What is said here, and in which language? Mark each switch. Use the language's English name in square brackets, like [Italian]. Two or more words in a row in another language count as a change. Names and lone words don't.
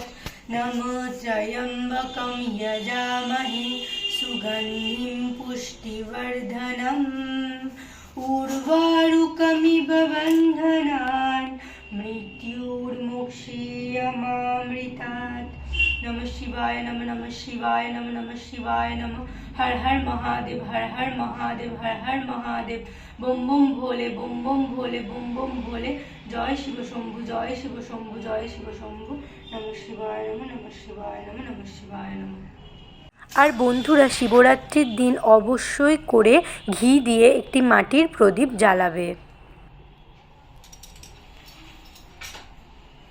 [Sanskrit] नमो त्रयम्बकम यजामहे सुगन्धिम पुष्टिवर्धनम उर्वारुकमिव बन्धनान मृत्युर्मुक्षीयमामृतात्। नमः शिवाय नमः, नमः शिवाय नमः, नमः शिवाय नमः। [Hindi] हर हर महादेव, हर हर महादेव, हर हर महादेव। बम बम भोले, बम बम भोले, बम बम भोले। जय शिव शम्भु, जय शिव शम्भु, जय शिव शम्भु। [Sanskrit] नमः शिवाय नमः, नमः शिवाय नमः, नमः शिवाय नमः। [Bangla] আর বন্ধুরা শিবরাত্রির দিন অবশ্যই করে ঘি দিয়ে একটি মাটির প্রদীপ জ্বালাবে।